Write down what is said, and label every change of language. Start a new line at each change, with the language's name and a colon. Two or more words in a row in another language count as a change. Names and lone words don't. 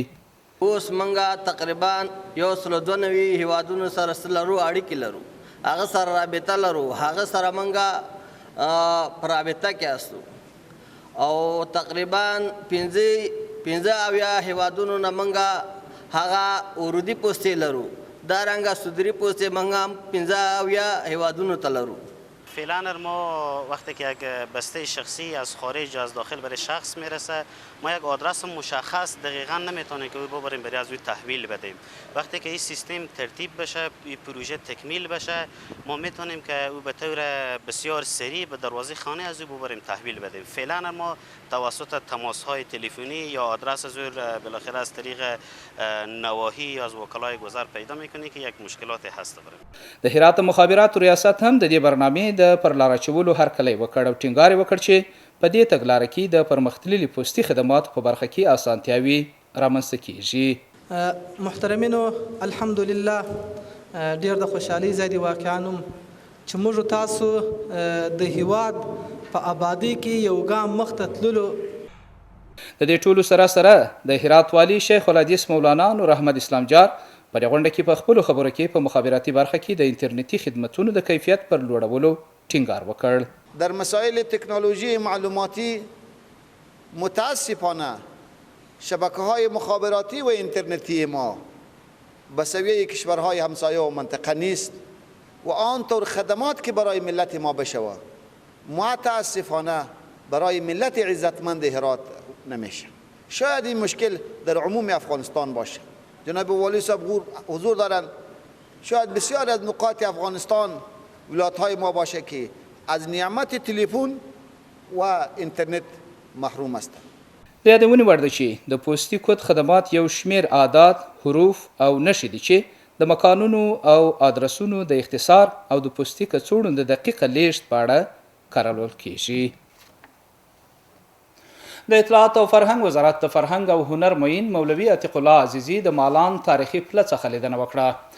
Pashto: اوس منګه تقریبا 192 هیوادونو سره لرو اړیکې لرو، هغه سره رابطه لرو، هغه سره منګه په رابطه کې استو او تقریبا 15 هیوادونو نه منګه هغه ورودی پوستې لرو، دا رنګه صدری پوستې منګه 15 هیوادونو ته لرو.
Persian: فعلا ما وقتی که یک بسته شخصی از خارج از داخل برای شخص میرسه ما یک آدرس مشخص دقیقا نمیتونیم که او ببریم برای از او تحویل بدیم. وقتی که این سیستم ترتیب بشه، این پروژه تکمیل بشه، ما میتونیم که او به طور بسیار سریع به دروازه خانه از او ببریم تحویل بدیم. فعلا ما توسط تماس های تلفنی یا آدرس از او بالاخره از طریق نواحی یا از وکلای گذر پیدا میکنی که یک مشکلات هست بریم.
Pashto: د هرات مخابراتو ریاست هم د دې برنامې د پر لار اچولو هرکلی وکړ او ټینګار وکړ چې په دې تګلاره کې د پرمختللي پوستي خدماتو په برخه کې اسانتیاوي رامنځته کیږي. محترمینو، الحمدلله ډیر د خوشحالۍ ځای دی واقعا چې موږ تاسو د هیواد په آبادی کې یو ګام مخته تللو. د دې ټولو سره سره د هرات والی شیخ الحدیث مولانا نور احمد اسلام جار په دې غونډه کې په خپلو خبرو کې په مخابراتي برخه کې د انټرنیټي خدمتونو د کیفیت پر لوړولو ټینګار وکړ.
Persian: در مسائل تکنولوژی معلوماتی متاسفانه شبکه‌های مخابراتی و اینترنتی ما به سویه کشورهای همسایه و منطقه نیست و آنطور خدمات که برای ملت ما بشود متاسفانه برای ملت عزتمند هرات نمیشه. شاید این مشکل در عموم افغانستان باشه. جناب والی صاحب حضور دارن، شاید بسیار از نقاط افغانستان ولایت‌های ما باشه که از نعمت تلفن و اینترنت محروم هستند.
Pashto: د یادونې وړ ده چې د پوستي کود خدمات یو شمیر عادات، حروف او نښې دي چې د مکانونو او ادرسونو د اختصار او د پوستي کڅوړو د دقیقه لیږد په اړه کارول کیږي. د اطلاعات او فرهنګ وزارت د فرهنګ او هنر معین مولوي عتیق الله عزیزي د مالان تاریخي پله څخه لیدنه وکړه.